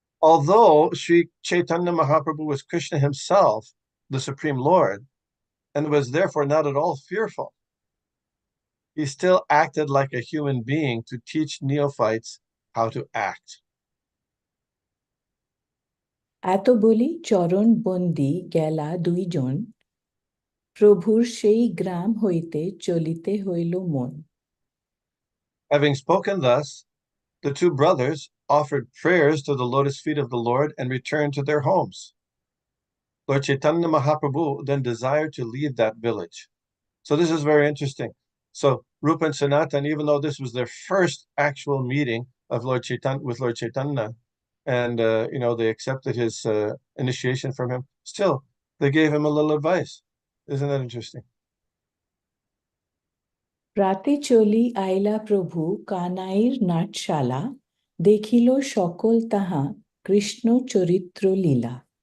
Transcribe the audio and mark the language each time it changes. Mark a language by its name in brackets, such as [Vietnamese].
[English] Although Sri Chaitanya Mahaprabhu was Krishna himself, the Supreme Lord, and was therefore not at all fearful, he still acted like a human being to teach neophytes how to act. [Bangla] এত বলি চরণ বন্দি গেলা দুইজন, প্রভুর সেই গ্রাম হইতে চলিতে হইল মন। [English] Having spoken thus, the two brothers offered prayers to the lotus feet of the Lord and returned to their homes. Lord Chaitanya Mahaprabhu then desired to leave that village. So this is very interesting. So Rupa and Sanatan, even though this was their first actual meeting of Lord Chaitanya with Lord Chaitanya, and they accepted his initiation from him, still they gave him a little advice. Isn't that interesting? [Bangla] প্রাতে চলি আইলা প্রভু কানাইর নাটশালা, দেখিল সকল তাহা কৃষ্ণ চরিত্র লীলা।